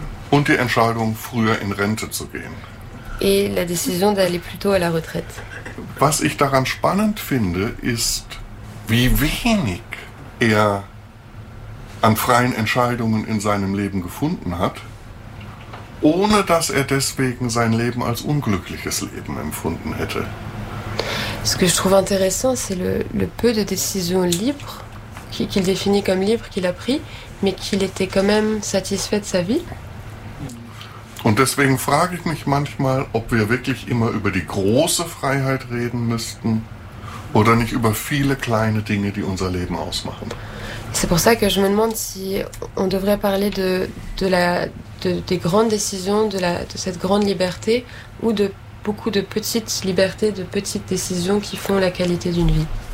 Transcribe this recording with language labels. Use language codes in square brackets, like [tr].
[de] Und die Entscheidung, früher in Rente zu gehen. [fr] Et la décision d'aller plus tôt à la retraite. [de] Was ich daran spannend finde, ist, wie wenig er an freien Entscheidungen in seinem Leben gefunden hat, ohne dass er deswegen sein Leben als unglückliches Leben empfunden hätte. [fr] Ce que je trouve intéressant, c'est le peu de décisions libres qu'il définit comme libre qu'il a pris, mais qu'il était quand même satisfait de sa vie. [de] Und deswegen frage ich mich manchmal, ob wir wirklich immer über die große Freiheit reden müssten oder nicht über viele kleine Dinge, die unser Leben ausmachen. [fr] C'est pour ça que je me demande si on devrait parler des grandes décisions, de cette grande liberté ou de beaucoup de petites libertés, de petites décisions qui font la qualité d'une vie.